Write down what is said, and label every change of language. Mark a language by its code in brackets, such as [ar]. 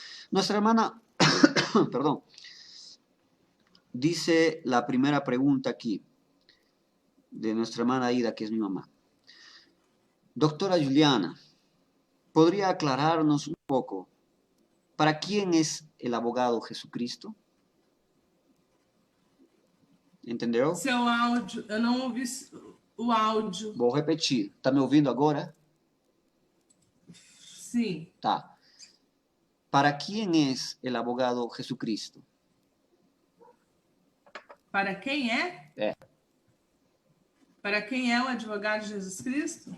[es] Nuestra hermana, perdón, dice la primera pregunta aquí, de nuestra hermana Aida, que es mi mamá. Doctora Juliana, ¿podría aclararnos un poco para quién es el abogado Jesucristo? [pt] Entendeu? Seu áudio, eu não ouvi o áudio. Vou repetir. Tá me ouvindo agora? Sim. Tá. [es] ¿Para quién es el abogado Jesucristo? [pt] Para quem é? É. Para quem é o advogado de Jesus Cristo?